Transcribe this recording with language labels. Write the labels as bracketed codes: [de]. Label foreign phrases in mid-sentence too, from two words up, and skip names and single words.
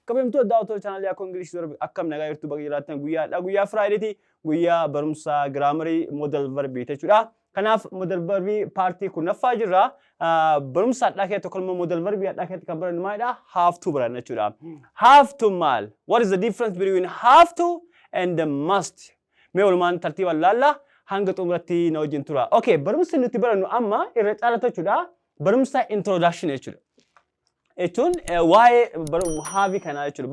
[om] Kabajamtoota daawwattoota chaanalii akka Ingiliffaa akkam nagaa jirtu bakka jiraattan guyyaa Friday guyyaa barumsa [en] grammar modal verb [om] jechuudha. Kanaaf [en] modal verb [om] partii kunnaffaa jirra. Barumsa addaa keessatti tokko [en] modal verb [om] addaa keessatti kan barannu maalidha? [en] Have to [om] baranna jechuudha. [en] Have to [om] maal? [en] What is the difference between have to and the must? [om] Mee walumaan tartiibaan laalla hanga xumuratti na wajjin tura. Okay, barumsi nuti barannu amma irra caalatti jechuudha. Barumsa introduction jechuudha. Etun [en] why have [om] kana jechuudha.